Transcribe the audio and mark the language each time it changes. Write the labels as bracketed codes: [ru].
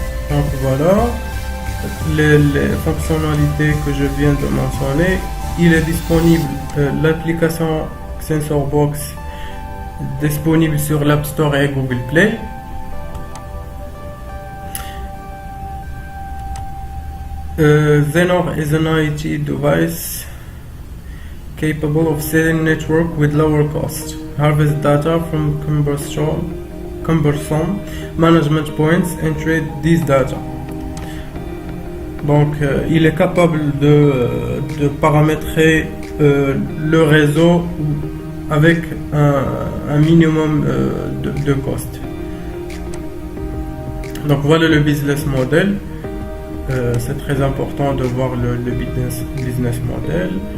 [fr] Donc voilà les fonctionnalités que je viens de mentionner. Il est disponible l'application SensorBox disponible sur l'App Store et Google Play. [en] Xenor is an IoT device capable of selling network with lower cost, harvest data from cumbersome management points and trade these data. [fr] Donc il est capable de paramétrer le réseau avec un minimum de cost. Donc voilà le business model. C'est très important de voir le business model.